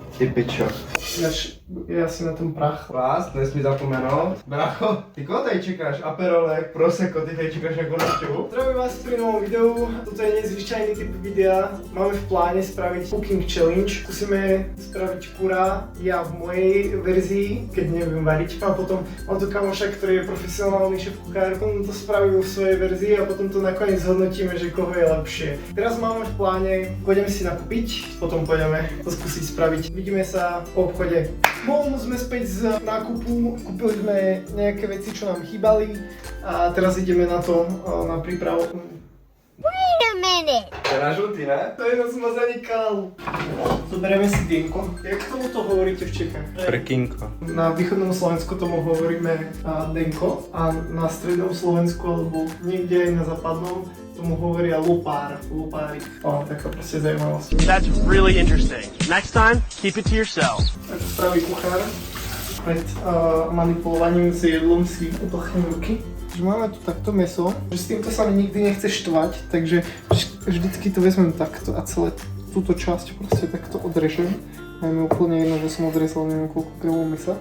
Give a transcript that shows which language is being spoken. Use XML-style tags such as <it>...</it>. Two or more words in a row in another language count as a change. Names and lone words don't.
<cs>Ty pičo. Je asi na tom prach. Vás, nesmí zapomenout. Bracho, ty koho tady čekáš? Aperolek, prosecco, ty tady čekáš nějakou návštěvu?</cs> <sk>Zdravím vás pri novom videu. Toto je nezvyčajný typ videa. Máme v pláne spraviť</sk> <en>cooking challenge.</en> <sk>Skúsime spraviť kura ja v mojej verzii, keď neviem variť. A potom mám tu kamoša, ktorý je profesionálny šéf kuchár. On to spraví vo svojej verzii a potom to nakoniec zhodnotíme, že koho je lepšie. Teraz máme v pláne, pôjdeme si nakúpiť, potom pôjdeme to skúsiť spraviť. Vidíme sa po obchode. Sme späť z nákupu, kúpili sme nejaké veci, čo nám chýbali a teraz ideme na to, na prípravu.</sk> <en>Wait a minute!</en> <cs>To je na žlutý, ne?</cs> <sk>To je na zmazaný kál. Zoberieme si dienko. Jak k tomuto hovoríte v Čechách? Frkinko. Na východnom Slovensku tomu hovoríme denko a na strednom Slovensku alebo niekde aj na západnom tomu hovoria lupár, lupárik. Taká proste zaujímavosť.</sk> <en>That's really interesting. Next time, keep it to yourself.</en> <sk>Ako spraví kuchár pred manipulovaním s jedlom si uplchne ruky. Máme tu takto mäso, že s týmto sa mi nikdy nechce štvať, takže vždycky to vezmem takto a celé túto časť proste takto odrežem. A je mi úplne jedno, že som odrezal neviem koľko gramov mäsa.</sk>